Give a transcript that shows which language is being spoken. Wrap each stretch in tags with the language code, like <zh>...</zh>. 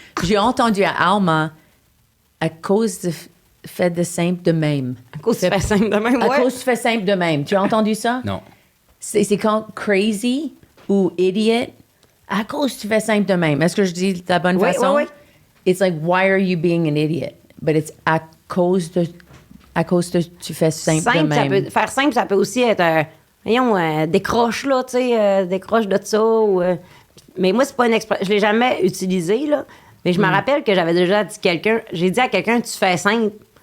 <fr>J'ai entendu à Alma, à cause du fait de simple de même. À cause tu fais simple de même, À ouais. cause tu fais simple de même. Tu as entendu ça? Non. C'est quand crazy ou idiot, à cause tu fais simple de même. Est-ce que je dis de la bonne façon? Oui.</fr> <en>It's like, why are you being an idiot? But it's</en> <fr>à cause de tu fais simple de même. Faire simple, ça peut aussi être, décroche, là, tu sais, décroche de ça. Mais moi, c'est pas une expression. Je l'ai jamais utilisé, là. Mais je me rappelle que j'avais déjà dit j'ai dit à quelqu'un, tu fais simple.</fr>